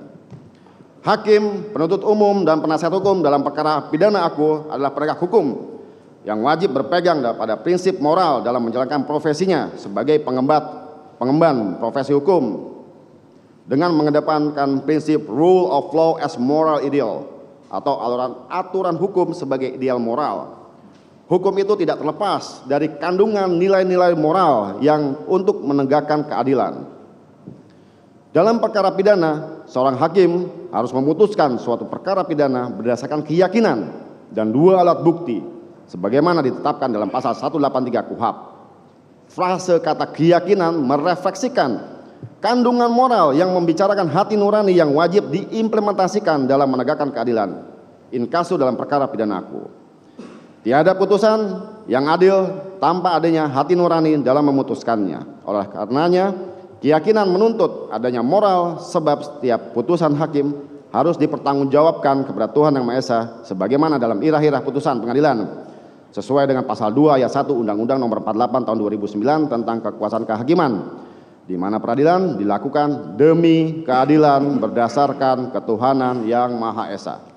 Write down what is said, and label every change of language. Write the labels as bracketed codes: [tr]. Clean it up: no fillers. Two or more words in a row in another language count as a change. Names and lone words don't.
[id] Hakim, penuntut umum, dan penasihat hukum dalam perkara pidana akuo adalah penegak hukum yang wajib berpegang pada prinsip moral dalam menjalankan profesinya sebagai pengemban profesi hukum dengan mengedepankan prinsip [en] rule of law as moral ideal [id] atau aturan hukum sebagai ideal moral. Hukum itu tidak terlepas dari kandungan nilai-nilai moral yang untuk menegakkan keadilan. Dalam perkara pidana, seorang hakim harus memutuskan suatu perkara pidana berdasarkan keyakinan dan dua alat bukti sebagaimana ditetapkan dalam pasal 183 KUHP. Frase kata keyakinan merefleksikan kandungan moral yang membicarakan hati nurani yang wajib diimplementasikan dalam menegakkan keadilan [la] in casu [id] dalam perkara pidana akuo. Tiada putusan yang adil tanpa adanya hati nurani dalam memutuskannya. Oleh karenanya, keyakinan menuntut adanya moral sebab setiap putusan hakim harus dipertanggungjawabkan kepada Tuhan Yang Maha Esa sebagaimana dalam irah-irah putusan pengadilan sesuai dengan pasal 2 ayat 1 Undang-Undang Nomor 48 Tahun 2009 tentang kekuasaan kehakiman, di mana peradilan dilakukan demi keadilan berdasarkan ketuhanan Yang Maha Esa.